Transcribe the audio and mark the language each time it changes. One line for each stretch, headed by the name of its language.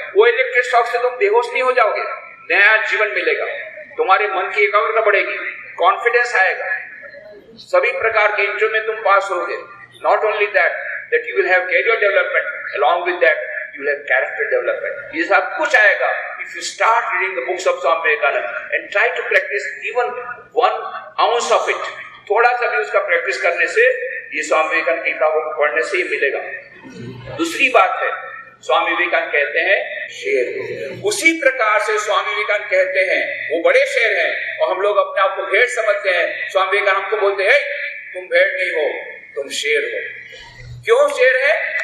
Hindi: वो electric shock से तुम बेहोश नहीं हो जाओगे, नया जीवन मिलेगा, तुम्हारे मन की एकाग्रता बढ़ेगी, कॉन्फिडेंस आएगा, सभी प्रकार के इंटरव्यू में तुम पास होगे।
English: Not only that you will have career development, along with that you will have character development.
Hindi: ये सब कुछ आएगा
English: if you start reading the books of Swami Vivekananda and try to practice even 1 ounce of it.
Hindi: थोड़ा सा भी उसका practice करने से ये स्वामी विवेकानंद की किताबों को पढ़ने से ही मिलेगा। दूसरी बात है, स्वामी विवेकानंद कहते हैं शेर। उसी प्रकार से स्वामी विवेकानंद कहते हैं, वो बड़े शेर हैं और हम लोग अपने आप को भेड़ समझते हैं। स्वामी विवेकानंद हमको बोलते हैं तुम भेड़ नहीं हो, तुम शेर हो। क्यों शेर है?